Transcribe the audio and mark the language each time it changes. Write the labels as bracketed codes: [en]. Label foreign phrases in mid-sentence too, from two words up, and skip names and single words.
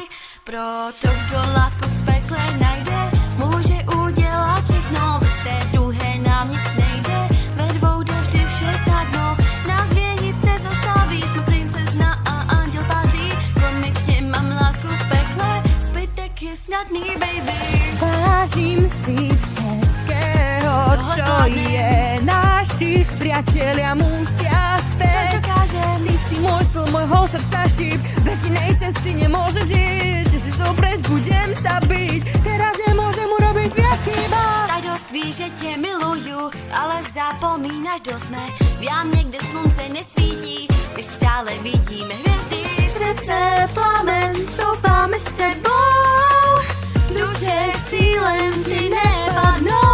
[cs] Proto kdo lásku v pekle najde, může udělat všechno. Bez té druhé nám nic nejde, ve dvou jde vždy vše snadno. Nás dvě nic nezastaví, jsme princezna a anděl padlý. Konečně mám lásku v pekle, zbytek je snadný, baby. [sk] Vážim si všetkého, čo je. Naši priatelia musia späť. Ty si môj sl, môjho srdca šíp. Bez inej cesty nemôžem žiť. Že si zopreč, budem sa byť. Teraz nemôžem urobiť viac chyba. [cs] Tak dost víš, že tě miluju, ale zapomínáš dost ne. V jámě, kde slunce nesvítí, my stále vidíme hvězdy. Srdce plamen, stoupáme s tebou, duše s cílem ti nepadnou.